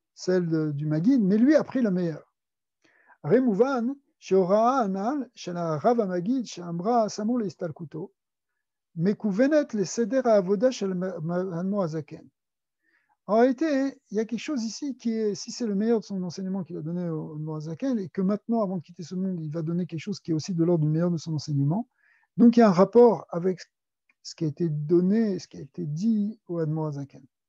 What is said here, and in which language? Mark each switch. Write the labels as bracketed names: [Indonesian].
[French] celle du Maguid, mais lui a pris la meilleure. [Hebrew] Remouvan, שהוראה הנ"ל של הרב המגיד שאמרה שמו להסתלקותו, מכוונת לסדר העבודה של האדמו"ר הזקן. [French] En réalité, il y a quelque chose ici qui est, si c'est le meilleur de son enseignement qu'il a donné au Admor Hazaken, et que maintenant, avant de quitter ce monde, il va donner quelque chose qui est aussi de l'ordre du meilleur de son enseignement, donc il y a un rapport avec ce qui a été donné, ce qui a été dit au Admor Hazaken.